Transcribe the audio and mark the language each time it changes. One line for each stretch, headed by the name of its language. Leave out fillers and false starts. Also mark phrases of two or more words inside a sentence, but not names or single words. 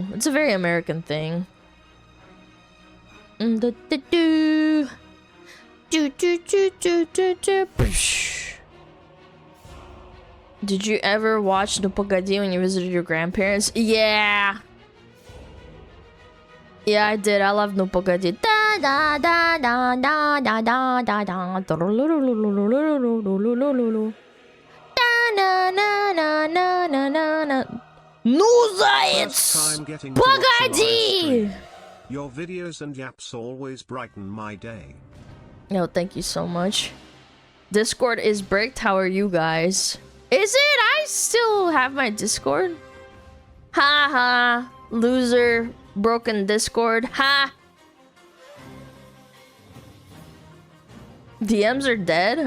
English: It's a very American thing. Did you ever watch No Pagadi when you visited your grandparents? Yeah. Yeah, I did. I love No Pagadi. Da da da da da da da da da. Na na na na na na na.
Russian: Ну, заяц! Погоди!
English: Your videos and yaps always brighten my day. No, thank you so much. Discord is bricked. How are you guys? Is it? I still have my Discord. Ha ha. Loser. Broken Discord. Ha. DMs are dead?